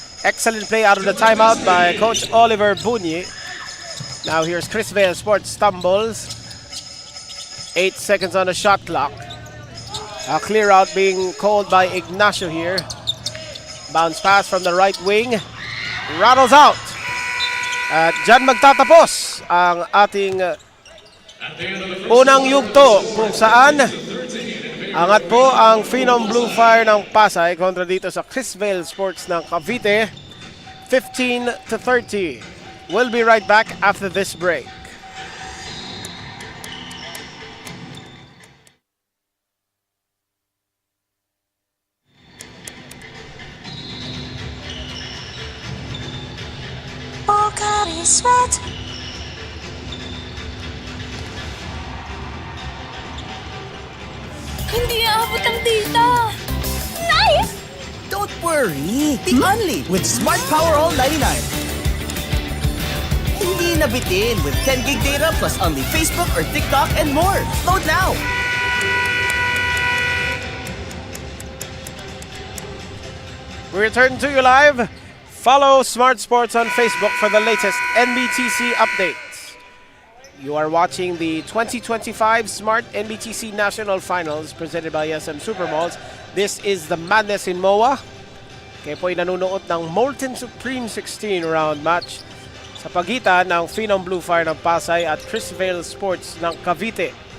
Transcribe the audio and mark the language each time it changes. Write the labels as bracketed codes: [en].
[en] Excellent play out of the timeout by Coach Oliver Bunyi. Now here's Chrisveil Sports stumbles. 8 seconds on the shot clock. A clear out being called by Ignacio here. Bounce pass from the right wing. Rattles out. [tl] At dyan magtatapos ang ating unang yugto kung saan angat po ang Phenom Blue Fire ng Pasay kontra dito sa Chrisveil Sports ng Cavite. [en] 15-30. We'll be right back after this break. Sweat. [tl] Hindi aabot ang data. Nice! [en] Don't worry, be only with Smart Power All 99. [tl] Hindi nabitin [en] with 10 gig data plus only Facebook or TikTok and more. Load now! We return to you live. Follow Smart Sports on Facebook for the latest NBTC updates. You are watching the 2025 Smart NBTC National Finals presented by SM Supermalls. This is the Madness in MOA. [tl] Kayo po'y nanunood ng Molten Supreme 16 round match sa pagitan ng Phenom Blue Fire ng Pasay at Chrisveil Sports ng Cavite.